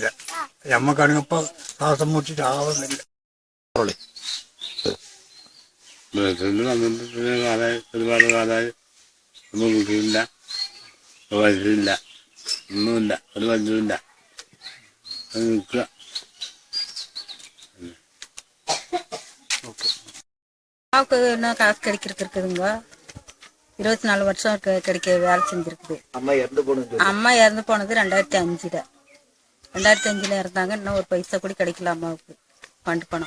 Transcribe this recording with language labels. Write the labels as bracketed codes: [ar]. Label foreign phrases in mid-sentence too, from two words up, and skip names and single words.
[ml] ഞമ്മക്കാണെങ്കിൽ ഇപ്പൊ ശ്വാസം മുട്ടിട്ട് ആവുന്നില്ല. ഒരുപാട് കാലമായി ഒന്നും കിട്ടിയില്ല, വരില്ല, ഒന്നുമില്ല, ഒരു വരില്ല. അത് നിൽക്കുക. [ta] அம்மாவுக்கு என்ன காசு கிடைக்கிறதுக்கு இருக்குதுங்க. 24 வருஷம் கிடைக்க வேலை செஞ்சிருக்குது. அம்மா இறந்து போனது 2005. 2005 இருந்தாங்க. இன்னும் ஒரு பைசா கூட கிடைக்கல அம்மாவுக்கு ஃபண்ட் பணம்.